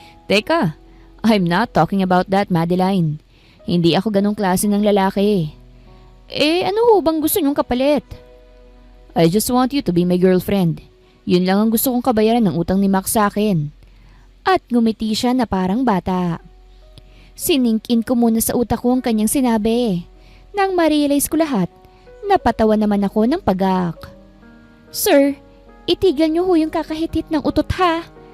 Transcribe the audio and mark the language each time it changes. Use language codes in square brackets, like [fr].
[tl] Teka, [en] I'm not talking about that, Madeline. [tl] Hindi ako ganong klase ng lalaki. Ano ho bang gusto niyong kapalit? [en] I just want you to be my girlfriend. [tl] Yun lang ang gusto kong kabayaran ng utang ni Max sa akin. At ngumiti siya na parang bata. Sinink-in ko muna sa utak ko ang kanyang sinabi. Nang ma-realize ko lahat, napatawa naman ako ng pagak. Sir, itigil niyo ho yung kakahitit ng utot ha.